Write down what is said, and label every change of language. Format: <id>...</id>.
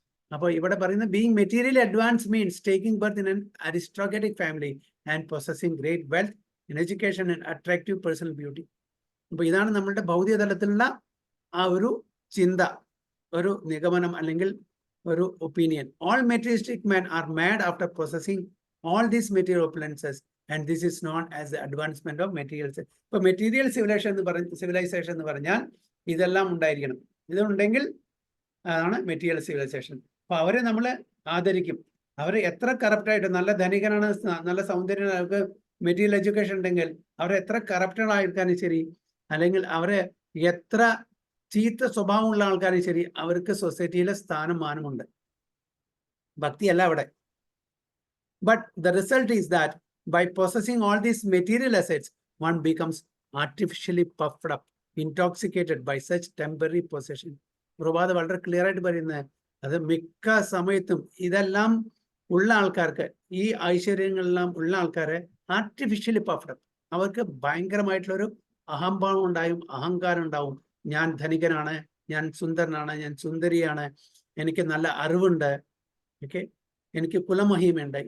<ml>അപ്പോൾ ഇവിടെ പറയുന്ന</ml> <en>Being materially advance means taking birth in an aristocratic family and possessing great wealth in education and attractive personal beauty.</en> <ml>അപ്പോൾ ഇതാണ് നമ്മളുടെ ഭൗതിക തലത്തിലുള്ള ആ ഒരു ചിന്ത, ഒരു നിഗമനം അല്ലെങ്കിൽ ഒരു opinion.</ml> <en>All materialistic men are mad after possessing all these material opulences and this is known as the advancement of materials.</en> <ml>ഇപ്പൊ മെറ്റീരിയൽ സിവിലൈസേഷൻ എന്ന് പറഞ്ഞാൽ ഇതെല്ലാം ഉണ്ടായിരിക്കണം. ഇതുണ്ടെങ്കിൽ അതാണ് മെറ്റീരിയൽ സിവിലൈസേഷൻ. അപ്പൊ അവരെ നമ്മൾ ആദരിക്കും. അവർ എത്ര കറപ്റ്റായിട്ട്, നല്ല ധനികനാണ്, നല്ല സൗന്ദര്യമാണ്, അവർക്ക് മെറ്റീരിയൽ എഡ്യൂക്കേഷൻ ഉണ്ടെങ്കിൽ അവരെ എത്ര കറപ്റ്റഡ് ആയിരിക്കാനും ശരി, അല്ലെങ്കിൽ അവരെ എത്ര ചീത്ത സ്വഭാവമുള്ള ആൾക്കാരും ശരി, അവർക്ക് സൊസൈറ്റിയിലെ സ്ഥാനം മാനമുണ്ട്. ഭക്തിയല്ല അവിടെ.</ml> <en>But the result is that by possessing all these material assets, one becomes artificially puffed up, intoxicated by such temporary possession.</en> <ml>Prabhat വളരെ ക്ലിയർ ആയിട്ട് പറയുന്നത് അത് മിക്ക സമയത്തും ഇതെല്ലാം ഉള്ള ആൾക്കാർക്ക്, ഈ ഐശ്വര്യങ്ങളെല്ലാം ഉള്ള ആൾക്കാരെ</ml> <en>artificially puffed up,</en> <ml>അവർക്ക് ഭയങ്കരമായിട്ടുള്ളൊരു അഹംഭാവം ഉണ്ടായും, അഹങ്കാരം ഉണ്ടാവും. ഞാൻ ധനികനാണ്, ഞാൻ സുന്ദരനാണ്, ഞാൻ സുന്ദരിയാണ്, എനിക്ക് നല്ല അറിവുണ്ട്, ഓക്കെ, എനിക്ക് കുലമഹിമയുണ്ട്.</ml>